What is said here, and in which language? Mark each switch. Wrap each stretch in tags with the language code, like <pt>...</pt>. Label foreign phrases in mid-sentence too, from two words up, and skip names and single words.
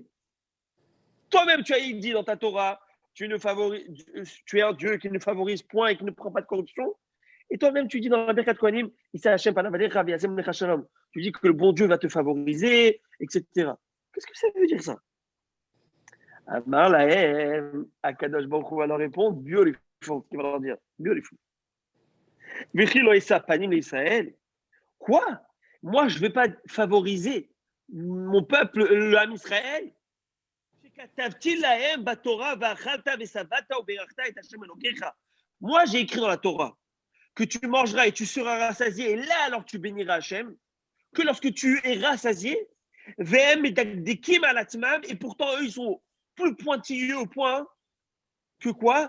<fr>Toi-même, tu as dit dans ta Torah, tu es un Dieu qui ne favorise point et qui ne prend pas de corruption. Et toi-même, tu dis dans la Birkat Kohanim,</fr> <he>ישא השם פניו אליך, וישם לך שלום.</he> <fr>Tu dis que le bon Dieu va te favoriser, etc. Qu'est-ce que ça veut dire ça?</fr> <he>אמר להם, הקדוש ברוך הוא</he> <fr>va leur répondre, beautiful, il va leur dire, beautiful.</fr> <he>וכי לא אשא פנים לישראל.</he> <fr>Quoi? Moi, je ne vais pas favoriser mon peuple, le</fr> <he>עם ישראל.</he> <fr>Moi, j'ai écrit dans la Torah que tu mangeras et tu seras rassasié, et là, alors tu béniras Hachem, que lorsque tu es rassasié, et pourtant, eux, ils sont plus pointilleux au point que quoi?</fr>